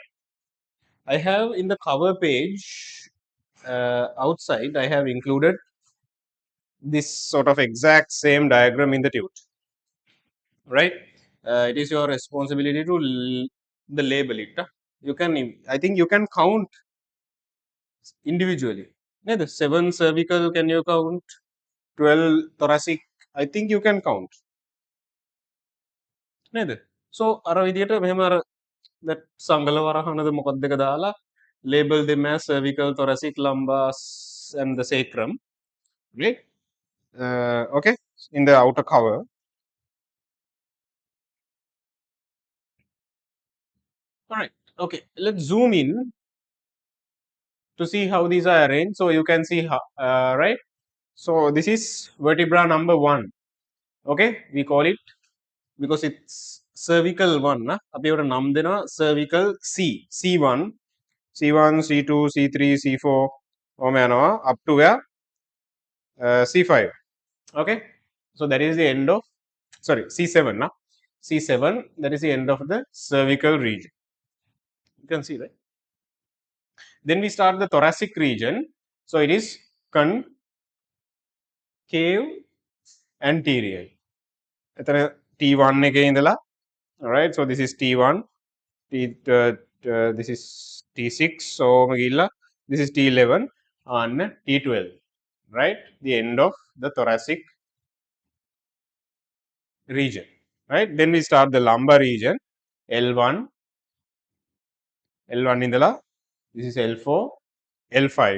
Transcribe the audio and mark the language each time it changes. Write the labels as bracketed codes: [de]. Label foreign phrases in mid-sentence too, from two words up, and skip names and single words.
[en] I have in the cover page outside, I have included this sort of exact same diagram in the tute, right? It is your responsibility to the label it. You can, I think you can count individually. Yeah, the 7 cervical, can you count? 12 thoracic, I think you can count. [si] නේද? So අර විදියට මෙහෙම අර that සංගල වරහනද මොකක්ද එක දාලා [en] label them as cervical, thoracic, lumbar and the sacrum, right? Okay, in the outer cover. All right. Okay, let's zoom in to see how these are arranged. So you can see how, right? So this is vertebra number 1. Okay, we call it because it's cervical 1. [si] අපි ඒකට නම් දෙනවා cervical C, C1, C1, C2, C3, C4 ඔහම යනවා [en] up to where [si] C5. [en] Okay, so that is the end of, sorry, C7. C7, that is the end of the cervical region. You can see, right? Then we start the thoracic region. So it is concave anterior. [si] T1 එකේ ඉඳලා, [en] all right, so this is T1, this is T6, so this is T11 and T12, right? The end of the thoracic region, right? Then we start the lumbar region, L1, L1 indala, this is L4, L5.